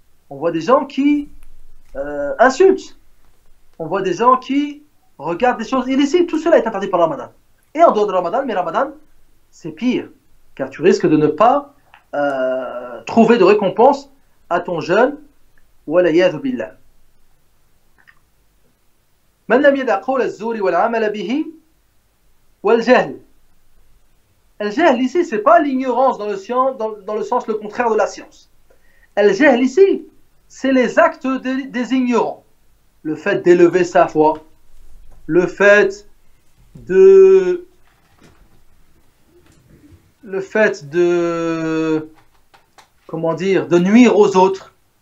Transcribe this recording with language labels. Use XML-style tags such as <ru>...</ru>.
<fr>On voit des gens qui insultent. On voit des gens qui regardent des choses illicites. Tout cela est interdit par le Ramadan. Et en dehors de Ramadan, mais Ramadan, c'est pire. Car tu risques de ne pas trouver de récompense à ton jeûne. Walayadhu billah.</fr> <ar>من لم يدع قول الزور والعمل به والجهل.</ar> <fr>Al-jahl ici, c'est pas l'ignorance dans le sens le contraire de la science. Al-jahl ici, c'est les actes des ignorants. Le fait d'élever sa voix, le fait de nuire aux autres.</fr>